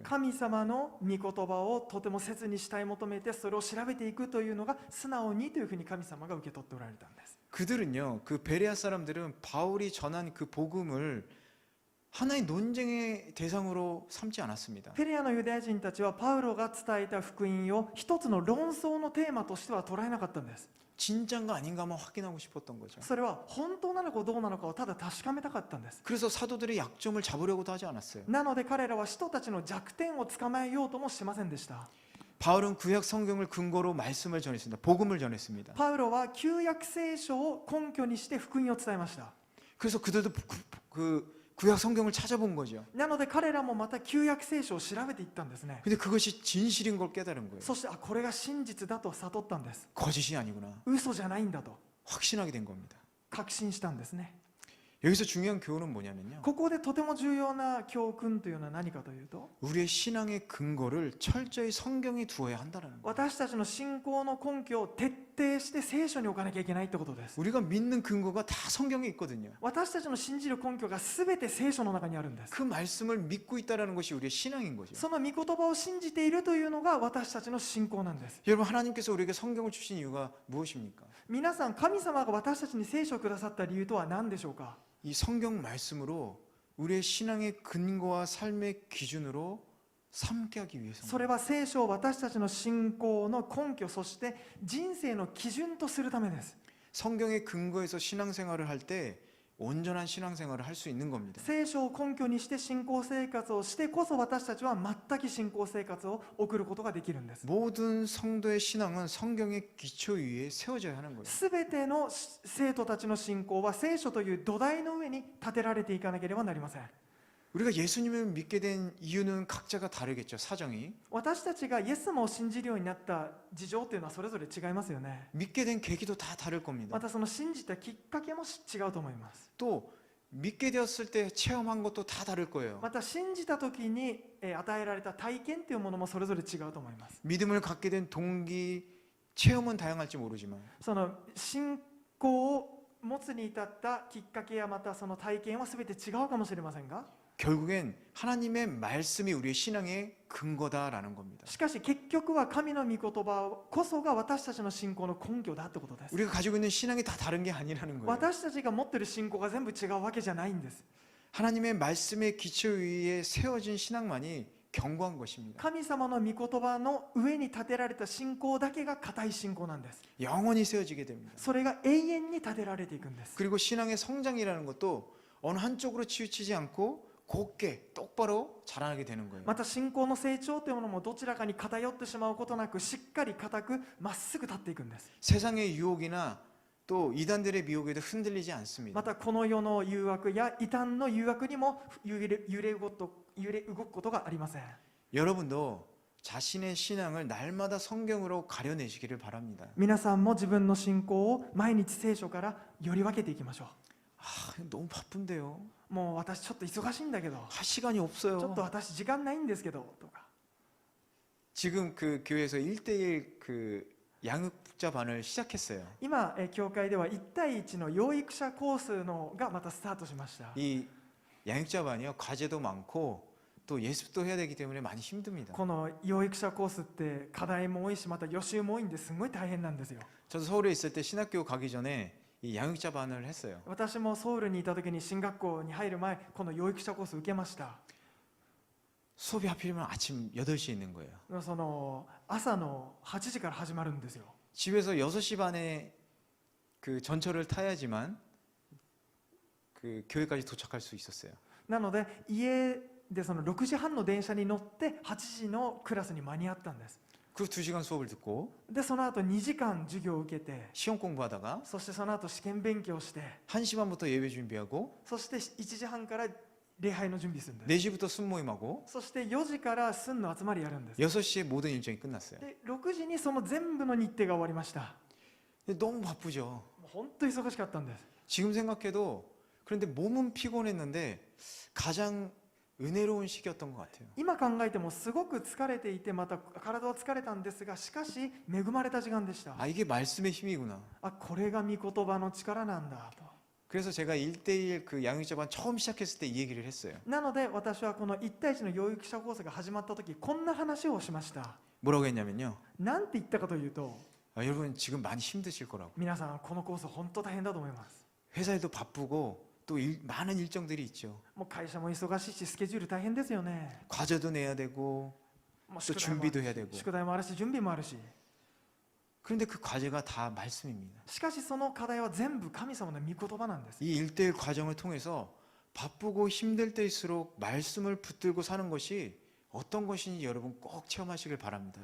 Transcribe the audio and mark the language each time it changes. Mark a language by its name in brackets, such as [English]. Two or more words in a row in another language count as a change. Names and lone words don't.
[Japanese] 神様の御言葉をとても切に慕い求めてそれを調べていくというのが素直にというふうに神様が受け取っておられたんです。 [Korean] 그들은요, 그 베레아 사람들은 바울이 전한 그 복음을 하나의 논쟁의 대상으로 삼지 않았습니다. [Japanese] ペレアのユダヤ人たちはパウロが伝えた福音を一つの論争のテーマとしては捉えなかったんです。 [Korean] 진짠가 아닌가만 확인하고 싶었던 거죠. [Japanese] それは本当なのかどうなのかをただ確かめたかったんです。 [Korean] 그래서 사도들의 약점을 잡으려고도 하지 않았어요. [Japanese] なので彼らは人たちの弱点を捕まえようともしませんでした。 [Korean] 바울은 구약 성경을 근거로 말씀을 전했습니다. 복음을 전했습니다. [Japanese] パウロは旧約聖書を根拠にして福音を伝えました。 [Korean] 그래서 그들도 그 구약 성경을 찾아본 거죠. [Japanese] なので彼らもまた旧約聖書を調べていったんですね。 [Korean] 근데 그것이 진실인 걸 깨달은 거예요. [Japanese] そしてこれが真実だと悟ったんです。 [Korean] 거짓이 아니구나. [Japanese] 嘘じゃないんだと [Korean] 확신하게 된 겁니다. [Japanese] 確信したんですね。 [Korean] 여기서 중요한 교훈은 뭐냐면요. [Japanese] ここでとても重要な教訓というのは何かというと [Korean] 우리의 신앙의 근거를 철저히 성경에 두어야 한다는 거예요. [Japanese] 私たちの信仰の根拠を徹底して聖書に置かなきゃいけないってことです。 [Korean] 우리가 믿는 근거가 다 성경에 있거든요. [Japanese] 私たちの信じる根拠が全て聖書の中にあるんです。 [Korean] 그 말씀을 믿고 있다라는 것이 우리의 신앙인 거죠. [Japanese] その御言葉を信じているというのが私たちの信仰なんです。 [Korean] 여러분, 하나님께서 우리에게 성경을 주신 이유가 무엇입니까? [Japanese] 皆さん、神様が私たちに聖書をくださった理由とは何でしょうか。 [Korean] 이 성경 말씀으로 우리의 신앙의 근거와 삶의 기준으로 삼게 하기 [Japanese] そ [Korean] 위해서. [Japanese] れは聖書を私たちの信仰の根拠、そして人生の基準とするためです。 [Korean] 성경의 근거에서 신앙생활을 할 때 온전한 신앙생활을 할 수 있는 겁니다. [Japanese] 聖書を根拠にして信仰生活をしてこそ私たちは全く信仰生活を送ることができるんです。 [Korean] 모든 성도의 신앙은 성경의 기초 위에 세워져야 하는 거예요. [Japanese] すべての生徒たちの信仰は聖書という土台の上に建てられていかなければなりません。 [Korean] 우리가 예수님을 믿게 된 이유는 각자가 다르겠죠, 사정이. [Japanese] 私たちがイエス様を信じるようになった事情というのはそれぞれ違いますよね。 [Korean] 믿게 된 계기도 다 다를 겁니다. [Japanese] またその信じたきっかけも違うと思います。 [Korean] 또 믿게 되었을 때 체험한 것도 다 다를 거예요. [Japanese] また信じた時に与えられた体験というものもそれぞれ違うと思います。 [Korean] 믿음을 갖게 된 동기, 체험은 다양할지 모르지만 [Japanese] その信仰を持つに至ったきっかけやまたその体験は全て違うかもしれませんが、 [Korean] 결국엔 하나님의 말씀이 우리의 신앙의 근거다라는 겁니다. [Japanese] しかし結局は神の御言葉こそが私たちの信仰の根拠だってことです。 [Korean] 우리가 가지고 있는 신앙이 다 다른 게 아니라는 거예요. [Japanese] 私たちが持っている信仰が全部違うわけじゃないんです。 [Korean] 하나님의 말씀의 기초 위에 세워진 신앙만이 견고한 것입니다. [Japanese] 神様の御言葉の上に建てられた信仰だけが固い信仰なんです。 [Korean] 영원히 세워지게 됩니다. [Japanese] それが永遠に建てられていくんです。 [Korean] 그리고 신앙의 성장이라는 것도 어느 한쪽으로 치우치지 않고 곱게 똑바로 자라나게 되는 거예요. [Japanese] また信仰の成長というものもどちらかに偏ってしまうことなくしっかり固くまっすぐ立っていくんです。 [Korean] 세상의 유혹이나 또 이단들의 미혹에도 흔들리지 않습니다. [Japanese] またこの世の誘惑や異端の誘惑にも揺れ動くことがありません。 [Korean] 여러분도 자신의 신앙을 날마다 성경으로 가려내시기를 바랍니다. [Japanese] 皆さんも自分の信仰を毎日聖書からより分けていきましょ [Korean] 너무 바쁜데요. [Japanese] う。もう私ちょっと忙しいんだけど、 [Korean] 할 시간이 [Japanese] ちょっ [Korean] 없어요. [Japanese] と私時間ないんですけどとか。 [Korean] 지금 그 교회에서 1대1 그 양육자반을 시작했어요. [Japanese] 今教会では1対1の養育者コースのがまたスタートしました。 [Korean] 이 양육자반이요, 과제도 많고 또 예습도 해야 되기 때문에 많이 힘듭니다. [Japanese] この養育者コースって課題も多いし、また予習も多いんですごい大変なんですよ。 [Korean] 저도 서울에 있을 때 신학교 가기 전에 이 양육자반을 했어요. [Japanese] 私もソウルにいた時に進学校に入る前、この養育者コース受けました。 [Korean] 수업이 하필이면 아침 8시에 있는 거예요. [Japanese] その朝の8時から始まるんですよ。 [Korean] 집에서 6시 반에 그 전철을 타야지만 그 교회까지 도착할 수 있었어요. [Japanese] なので家でその6時半の電車に乗って8時のクラスに間に合ったんです。 [Korean] 그 2시간 수업을 듣고 [Japanese] でその後2時間授業を受けて、 [Korean] 시험 공부하다가 [Japanese] そしてその後試験勉強して、 [Korean] 1시 반부터 예배 준비하고 [Japanese] そして1時半から礼拝の準備するんです。 [Korean] 4시부터 순모임하고 [Japanese] そして4時から寸の集まりやるんです。 [Korean] 6시에 모든 일정이 끝났어요. [Japanese] で6時にその全部の日程が終わりました。 [Korean] 근데 너무 바쁘죠. [Japanese] もう本当に忙しかったんです。 [Korean] 지금 생각해도 그런데 몸은 피곤했는데 가장 은혜로운 시기였던 것 같아요. [Japanese] 今考えてもすごく疲れていて、また体は疲れたんですが、しかし恵まれた時間でした。 [Korean] 아 이게 말씀의 힘이구나. [Japanese] あ、これが御言葉の力なんだと。 [Korean] 그래서 제가 1대1 그 양육자반 처음 시작했을 때 이 얘기를 했어요. [Japanese] なので私はこの1対1の養育者コースが始まった時、こんな話をしました。 [Korean] 뭐라고 했냐면요. [Japanese] なんて言ったかというと、 [Korean] 여러분 지금 많이 힘드실 거라고. [Japanese] 皆さんこのコース本当大変だと思います。 [Korean] 회사에도 바쁘고 또 많은 일정들이 있죠. [Japanese] もう会社も忙しいし、スケジュール大変ですよね。 [Korean] 과제도 내야 되고 [Japanese] もう [Korean] 또 준비도 해야 되고. [Japanese] 宿題もあるし、準備もあるし。 [Korean] 그런데 그 과제가 다 말씀입니다. [Japanese] しかしその課題は全部神様の御言葉なんです。 [Korean] 이 1대1 과정을 통해서 바쁘고 힘들 때일수록 말씀을 붙들고 사는 것이 어떤 것인지 여러분 꼭 체험하시길 바랍니다.